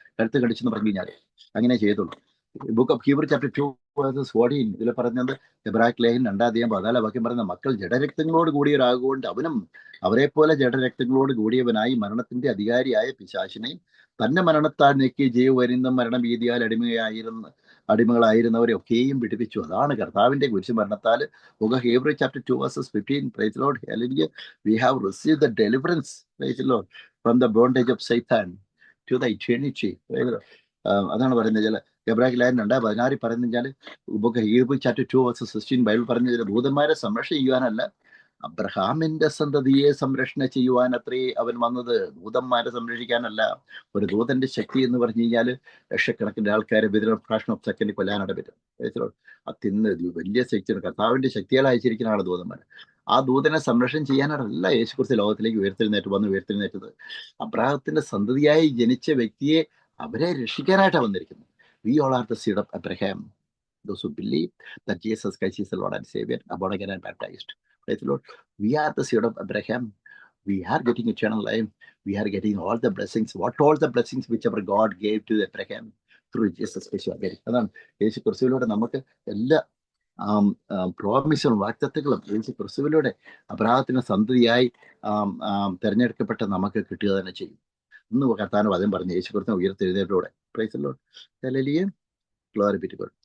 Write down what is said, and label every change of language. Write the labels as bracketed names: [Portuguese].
[Malayalam] കഴുത്ത് കടിച്ചെന്ന് പറഞ്ഞു കഴിഞ്ഞാൽ അങ്ങനെ ചെയ്തുള്ളൂ. [English] book of Hebrew chapter 2 verses 14 [Malayalam] ഇതിൽ പറഞ്ഞത്, എബ്രായർ ലേഖനം 2:14 പറയുന്ന, മക്കൾ ജഡരക്തങ്ങളോട് കൂടിയവരാകൊണ്ട് അവനും അവരെ പോലെ ജഡരക്തങ്ങളോട് കൂടിയവനായി മരണത്തിന്റെ അധികാരിയായ പിശാചിനെ തന്റെ മരണത്താൽ നീക്കി ജീവപര്യന്തം മരണഭീതിയാൽ അടിമകളായിരുന്നവരെ ഒക്കെയും വിടുവിച്ചു. അതാണ് കർത്താവിന്റെ കുരിശുമരണത്താൽ. [English] Book of Hebrew chapter 2 verses 15. Praise the Lord. Hallelujah. We have received the deliverance, praise the Lord, from the bondage of Satan to the eternity. [Malayalam] അതാണ് പറയുന്നത്. എബ്രായർ ലേഖനം 2:16 പറയുന്നത്, [English] book of Hebrew chapter 2 verses 16 [Malayalam] Bible പറഞ്ഞ ദൂതന്മാരെ സംരക്ഷണം ചെയ്യുവാനല്ല, അബ്രഹാമിന്റെ സന്തതിയെ സംരക്ഷണ ചെയ്യുവാൻ അത്രേ അവൻ വന്നത്. ദൂതന്മാരെ സംരക്ഷിക്കാനല്ല. ഒരു ദൂതന്റെ ശക്തി എന്ന് പറഞ്ഞു കഴിഞ്ഞാൽ ലക്ഷക്കണക്കിന് ആൾക്കാരെ വിതരണം [English] fraction of second [Malayalam] കൊല്ലാനായിട്ട് പറ്റും. അതിന്ന് വലിയ ശക്തിയാണ്. കർത്താവിന്റെ ശക്തിയാൽ അയച്ചിരിക്കുന്ന ആള് ദൂതന്മാർ. ആ ദൂതനെ സംരക്ഷണം ചെയ്യാനായിട്ടല്ല യേശുക്രിസ്തു ലോകത്തിലേക്ക് ഉയർത്തെഴുന്നേറ്റത്. അബ്രഹാത്തിന്റെ സന്തതിയായി ജനിച്ച വ്യക്തിയെ അവരെ രക്ഷിക്കാനായിട്ടാണ് വന്നിരിക്കുന്നത്. [English] We all are the seed of Abraham. Those who believe that Jesus Christ is the Lord and Savior, are born again and baptized. Praise the Lord. We are the seed of Abraham. We are getting eternal life. We are getting all the blessings. What all the blessings whichever God gave to Abraham through Jesus Christ. [Malayalam] അതാണ് യേശു ക്രിസ്തുവിലൂടെ നമുക്ക് എല്ലാ പ്രോമിസും വാഗ്ദത്തങ്ങളും യേശു ക്രിസ്തുവിലൂടെ അബ്രഹാത്തിന്റെ സന്തതിയായി തെരഞ്ഞെടുക്കപ്പെട്ട നമുക്ക് കിട്ടുക തന്നെ ചെയ്യും. ഇന്ന് കർത്താവിന്റെ വചനം പറഞ്ഞ് യേശു ക്രിസ്തുവിനെ ഉയർത്തെഴുന്നേറ്റോടെ. [English] Praise the Lord. [Malayalam] Hallelujah. [English] Glory be to God.